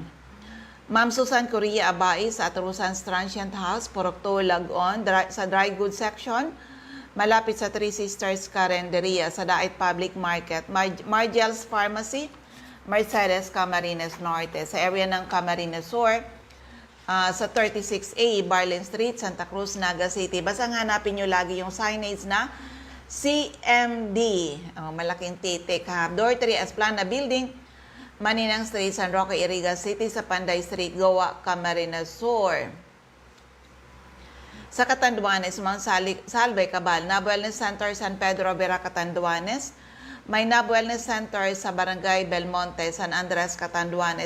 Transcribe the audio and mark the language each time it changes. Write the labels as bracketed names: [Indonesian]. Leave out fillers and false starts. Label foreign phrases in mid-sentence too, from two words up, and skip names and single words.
[Filipino] Ma'am Susan Correa Abai sa Aturusan's Transient House, Purok 2, Lagon, sa Dry Goods Section, malapit sa Three Sisters Carenderia sa Dait Public Market, Margel's Pharmacy, Mercedes, Camarines Norte, sa area ng Camarines Sur, sa 36A, Barlin Street, Santa Cruz, Naga City. Basta hanapin nyo lagi yung signage na CMD, malaking titik ha. Door 3, Esplana Building, Maninang Street, San Roque, Iriga City, sa Panday Street, Goa, Camarines Sur. Sa Catanduanes, Mount Salve, Cabal, Nab Wellness Center, San Pedro, Vera, Catanduanes. May Nab Wellness Center sa Barangay Belmonte, San Andres, Catanduanes.